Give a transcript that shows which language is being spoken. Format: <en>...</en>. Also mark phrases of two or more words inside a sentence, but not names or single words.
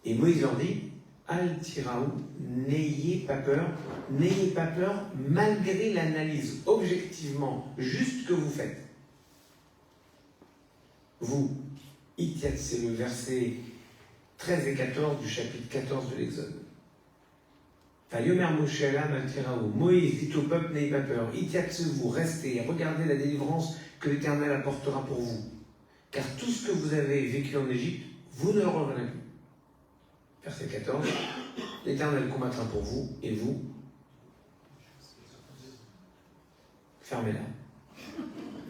<fr>Et Moïse leur dit,</fr> <he>אל תיראו,</he> <fr>n'ayez pas peur malgré l'analyse objectivement juste que vous faites. Vous, Itiat, c'est le verset 13 et 14 du chapitre 14 de l'Exode.</fr> <he>ויאמר משה אל העם אל תיראו,</he> <fr>Moïse dit au peuple, n'ayez pas peur. Itiat, vous, restez et regardez la délivrance que l'Éternel apportera pour vous. Car tout ce que vous avez vécu en Égypte, vous ne le reverrez plus. Verset 14. L'Éternel combattra pour vous, et vous, fermez-la.</fr>